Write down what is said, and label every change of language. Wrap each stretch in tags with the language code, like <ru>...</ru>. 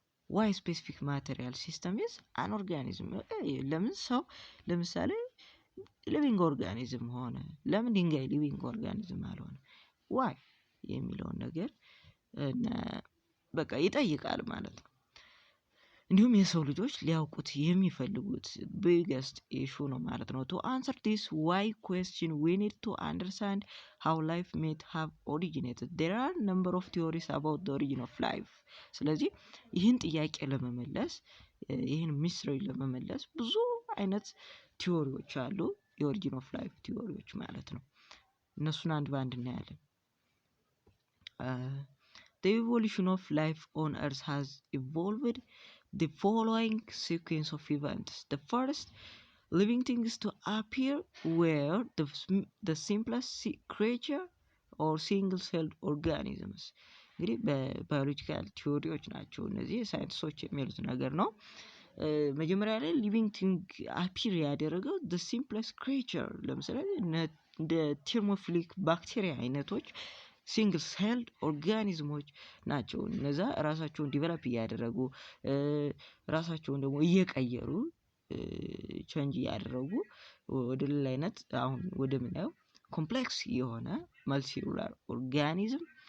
<en>Why specific material system is an organism?</en> <am>ለምን ሰው ለምሳሌ ሊቪንግ ኦርጋኒዝም ሆነ፣ ለምን ድንጋይ ሊቪንግ ኦርጋኒዝም አልሆነ? ዋይ የሚለውን ነገር በቃ ይጠይቃል ማለት ነው። እንዲሁም የሰው ልጆች ሊያውቁት የሚፈልጉት</am> <en>biggest issue</en> <am>ነው ማለት ነው።</am> <en>To answer this why question we need to understand how life may have originated. There are a number of theories about the origin of life.</en> <am>ስለዚህ ይህን ጥያቄ ለመመለስ ይህን ሚስጥር ለመመለስ ብዙ አይነት ቲዎሪዎች አሉ፣ የኦሪጂን ኦፍ ላይፍ ቲዎሪዎች ማለት ነው። እነሱን አንድ በአንድ እናያለን።</am> <en>The evolution of life on Earth has evolved the following sequence of events. The first living things to appear were the simplest creature or single-celled organisms.</en> <am>እንግዲህ በባዮሎጂካል ቲዎሪዎች ናቸው እነዚህ ሳይንቲስቶች የሚሉት ነገር ነው። መጀመሪያ ላይ ሊቪንግ ቲንግ አፒር ያደረገው</am> <en>the simplest creature</en> <am>ለምሳሌ እንደ ቴርሞፊሊክ ባክቴሪያ አይነቶች ሲንግል ሴልድ ኦርጋኒዝሞች ናቸው። እነዛ ራሳቸውን ዲቨሎፕ እያደረጉ ራሳቸውን ደግሞ እየቀየሩ ቼንጅ እያደረጉ ወደ ሌላ አይነት አሁን ወደ ምናየው ኮምፕሌክስ የሆነ መልቲሴሉላር ኦርጋኒዝም</am>